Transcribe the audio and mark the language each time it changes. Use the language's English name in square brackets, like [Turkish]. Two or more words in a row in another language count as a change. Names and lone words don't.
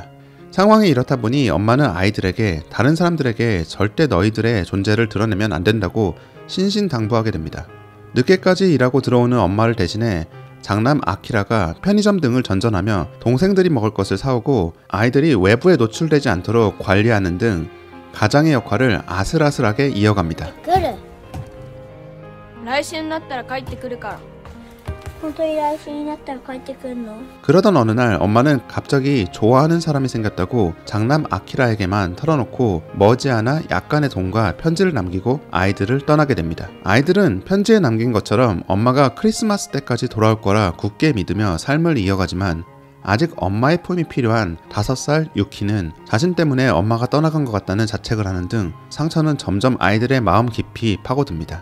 [Korean] 상황이 이렇다 보니 엄마는 아이들에게 다른 사람들에게 절대 너희들의 존재를 드러내면 안 된다고 신신당부하게 됩니다. 늦게까지 일하고 들어오는 엄마를 대신해 장남 아키라가 편의점 등을 전전하며 동생들이 먹을 것을 사오고 아이들이 외부에 노출되지 않도록 관리하는 등 가장의 역할을 아슬아슬하게 이어갑니다. 그래. [Japanese] 来週になったら帰ってくるから。本当に来週になったら帰ってくるの? [Korean] 그러던 어느 날 엄마는 갑자기 좋아하는 사람이 생겼다고 장남 아키라에게만 털어놓고 머지않아 약간의 돈과 편지를 남기고 아이들을 떠나게 됩니다. 아이들은 편지에 남긴 것처럼 엄마가 크리스마스 때까지 돌아올 거라 굳게 믿으며 삶을 이어가지만 아직 엄마의 품이 필요한 5살 유키는 자신 때문에 엄마가 떠나간 것 같다는 자책을 하는 등 상처는 점점 아이들의 마음 깊이 파고듭니다.